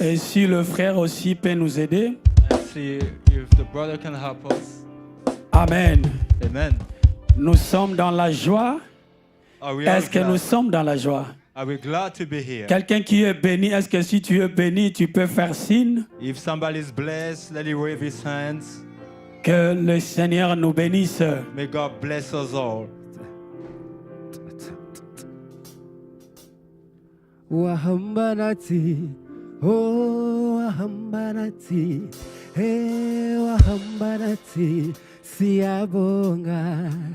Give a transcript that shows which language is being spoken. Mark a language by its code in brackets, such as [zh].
[fr] Et si le frère aussi peut nous aider. [en] And see if the brother can help us. Amen. Amen. [fr] Nous sommes dans la joie. [en] Are we all [fr] Est-ce que nous sommes dans la joie? [en] Are we glad to be here? [fr] Quelqu'un qui est béni, est-ce que si tu es béni, tu peux faire signe [en] If somebody is blessed, let him wave his hands. [fr] que le Seigneur nous bénisse? [en] May God bless us all. Wahambanati, oh wahambanati, hey wahambanati, siabonga.